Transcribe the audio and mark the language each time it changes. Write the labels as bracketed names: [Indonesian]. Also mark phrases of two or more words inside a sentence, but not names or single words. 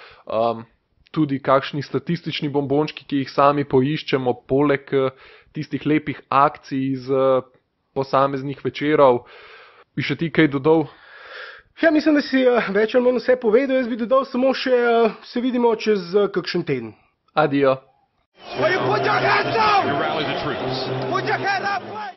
[Slovenian] Tudi kakšni statistični bombončki, ki jih sami poiščemo, poleg tistih lepih akcij iz posameznih večerov. Bi še ti kaj dodal? Ja, mislim, da si več ali manj vse povedal. Jaz bi dodal samo še, se vidimo čez kakšen teden. Adijo. [English] Will you put your hands up? You rally the troops. Put your head up.